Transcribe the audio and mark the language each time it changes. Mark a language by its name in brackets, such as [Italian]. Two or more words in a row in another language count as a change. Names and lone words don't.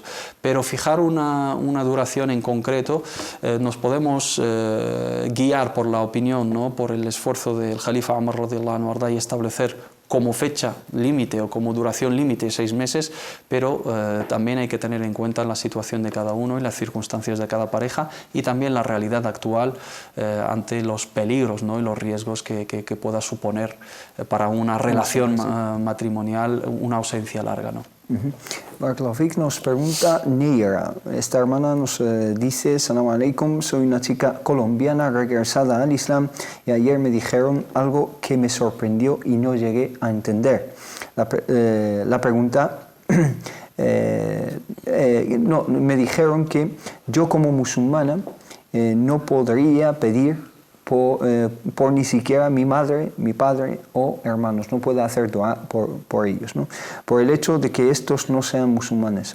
[Spanish] Pero fijar una duración en concreto, nos podemos guiar por la opinión, ¿no?, por el esfuerzo del Jalifa Umar [Arabic] رضي الله عنه [Spanish] y establecer como fecha límite o como duración límite 6 meses, pero también hay que tener en cuenta la situación de cada uno y las circunstancias de cada pareja, y también la realidad actual ante los peligros, ¿no?, y los riesgos que pueda suponer para una relación matrimonial una ausencia larga, ¿no? Barakallahu nos pregunta Neira. Esta hermana nos dice: [Arabic] سلام عليكم, [Spanish] soy una chica colombiana regresada al Islam y ayer me dijeron algo que me sorprendió y no llegué a entender. La pregunta, me dijeron que yo como musulmana no podría pedir por ni siquiera mi madre, mi padre o hermanos, no puedo hacer dua por ellos, ¿no?, por el hecho de que estos no sean musulmanes.